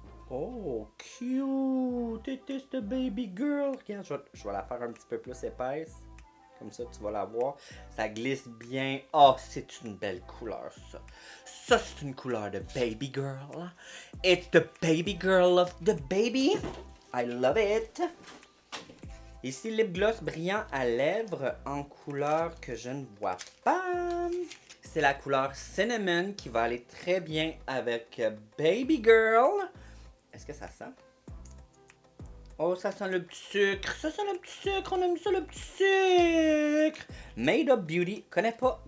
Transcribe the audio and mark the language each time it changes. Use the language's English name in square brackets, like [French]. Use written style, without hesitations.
[English] Oh, cute! It is the baby girl! [French] Regarde, je vais la faire un petit peu plus épaisse. Comme ça, tu vas la voir. Ça glisse bien. Oh, c'est une belle couleur, ça. Ça, c'est une couleur de baby girl. [English] It's the baby girl of the baby. I love it. [French] Ici, lip gloss brillant à lèvres en couleur que je ne vois pas. C'est la couleur cinnamon qui va aller très bien avec baby girl. Est-ce que ça sent? Oh, ça sent le petit sucre. On aime ça, le petit sucre. Made Up Beauty. Connais pas.